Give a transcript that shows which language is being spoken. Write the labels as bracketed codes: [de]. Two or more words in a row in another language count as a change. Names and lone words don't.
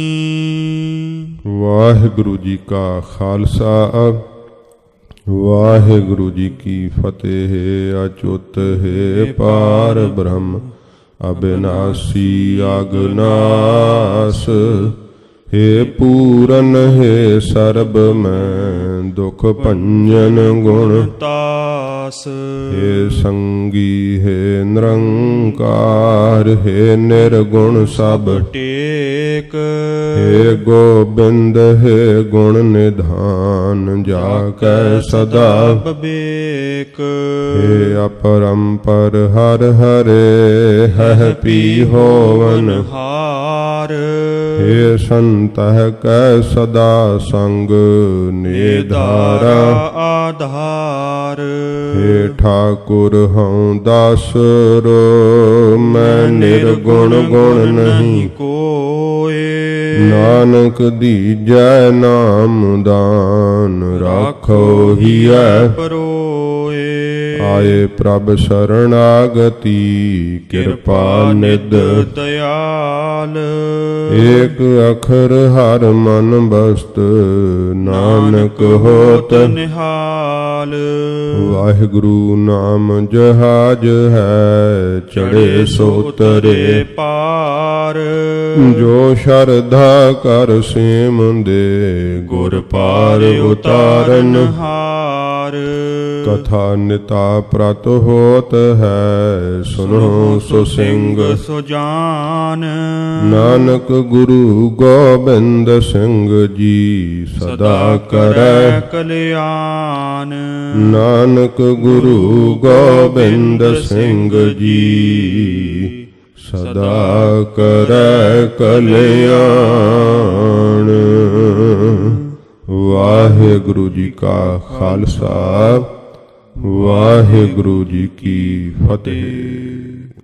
[pa] ਵਾਹਿਗੁਰੂ ਜੀ ਕਾ ਖਾਲਸਾ, ਵਾਹਿਗੁਰੂ ਜੀ ਕੀ ਫਤਿਹ। [hi] अचुत है पार ब्रहम अबिनासी अगनास। हे पूरन हे सर्ब मैं दुख भंजन गुण तास। हे संगी हे निरंकार हे निर्गुण सब टेक। हे गोबिंद हे गुण निधान जाकै सदा बबेक। हे अपरंपर हर हरे है पी होवन हार। हे संतह कै सदा संग निधारा आधार। हे ठाकुर हूँ दासरो मैं निर्गुण गुण नहीं कोय। नानक दीजै नाम दान राखो हियै परोए। आए प्रभ शरणागति कृपा निध दयाल। एक अखर हर मन बस्त नानक होत निहाल। वाहिगुरु नाम जहाज है चढ़े सो तरे पार। जो शरधा कर सेम दे गुर पार उतारन हार। कथा निता प्रत होत है सुनो सो सिंह सो जान। नानक गुरु गोबिंद सिंह जी सदा करै कल्याण। नानक गुरु गोबिंद सिंह जी सदा करै कल्याण। [pa] ਵਾਹਿਗੁਰੁ ਜੀ ਕਾ ਖਾਲਸਾ, ਵਾਹਿਗੁਰੁ ਜੀ ਕੀ ਫਤੇਹ।